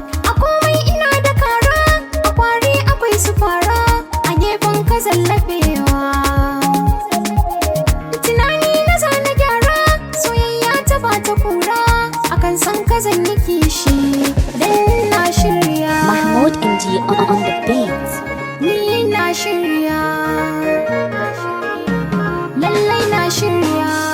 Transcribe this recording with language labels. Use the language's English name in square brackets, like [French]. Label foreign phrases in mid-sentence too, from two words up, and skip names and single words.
[Hausa] A komai ina da kara, a kwari akwai su fara, a gefen ka zan laɓewa. Tunani na za na gyara, soyayya ta ba ta kura, akan san ka zan yi kishi, dan na shirya. [English] Mahmoud M G on, on the beat. [Hausa] Ni na shirya, lallai na shirya.